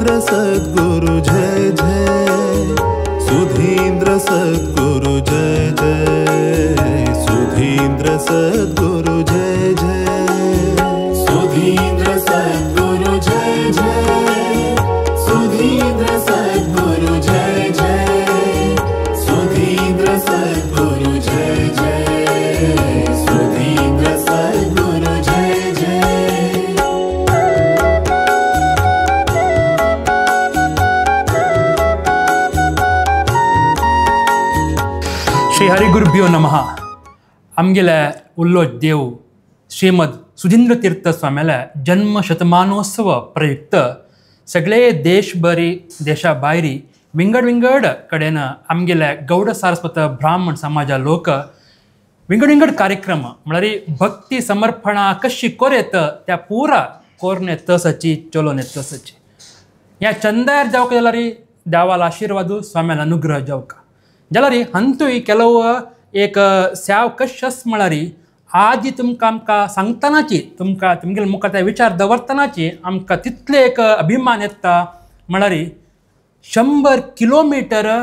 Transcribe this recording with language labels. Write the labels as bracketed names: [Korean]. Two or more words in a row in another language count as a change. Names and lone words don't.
[Sanskrit] सद्गुरु जय जय, सुधींद्र सद्गुरु जय जय, सुधींद्र सद्गुरु जय जय, सुधींद्र सद्गुरु जय जय, सुधींद्र सद्गुरु जय जय, सुधींद्र सद्गुरु जय जय, सुधींद्र सद्गुरु जय जय। श्री हरिगुरुभ्यो नमः। [Konkani] आमगेले उल्लो देव श्रीमद सुधींद्र तीर्थ स्वाम्याले जन्म शतमानोत्सव प्रयुक्त सगळे देशभरी देशा भायरी विंगड कडेन आमगेले गौड सारस्वत ब्राह्मण समाजा लोक विंगड कार्यक्रम म्हळ्यार भक्ती समर्पणा कशी कोरेत त्या पुरा कोरणे तसची चलोने तसची ह्या चंदायर जावक जाल्यार देवाल आशीर्वाद स्वाम्याल अनुग्रह जावक जाल्यार हंतूय ಕೆಲವು एक स्याव कशस म्हळ्यार आज तुमकां आमकां सांगतनाची तुमगेले मुखार ते विचार दवरतनाची आमकां तितले एक अभिमान येता म्हळ्यार 100 किलोमीटर